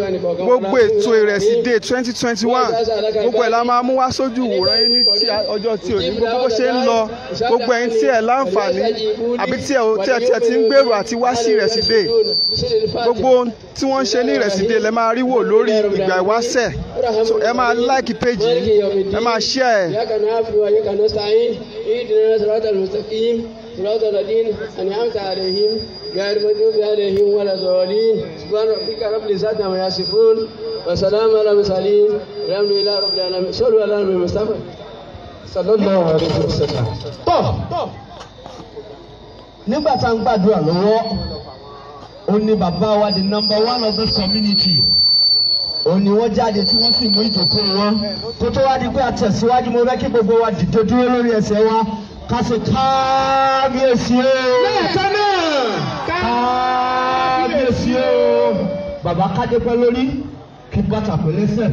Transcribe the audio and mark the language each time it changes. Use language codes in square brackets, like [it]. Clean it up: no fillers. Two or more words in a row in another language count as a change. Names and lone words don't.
[yo] Gbogbo ètò Ìrẹsì Day 2021 gbogbo ẹ̀ la máa mú wá sójú ìwòran yín ní ọjọ́ tí ò ní. Gbogbo bó ṣe ń lọ, gbogbo ẹ̀yin tí ẹ láǹfààní àbí tí ẹ ti ń gbèrò àti wá sí Ìrẹsì Day, gbogbo tí wọ́n ń ṣe ní Ìrẹsì Day lẹ máa rí wò lórí ìgbàwáṣẹ̀. So ẹ máa [en] like page [yo] yìí, ẹ máa share ẹ. [ar] صراط الذين أنعمت عليهم غير المغضوب عليهم ولا الضالين سبحان ربك رب العزة عما يصفون وسلام على المرسلين والحمد لله رب العالمين صلوا على النبي المصطفى صلى الله عليه وسلم. [yo] Nígbà tá à ń gbàdúrà lọ́wọ́ ó ní bàbá wa [en] the number one of this community [yo] ó ní wọ́n jáde tí wọ́n sì mú ìjókòó wọn tó tó wá di pé àtẹ̀síwájú mo fẹ́ kí gbogbo wa dìde dúró lórí ẹsẹ̀ wa ká ṣe kábíyèsí o. Lẹ́ẹ̀kan náà kábíyèsí o. Bàbá kádépẹ́ lórí kí bàtà pé lẹ́sẹ̀.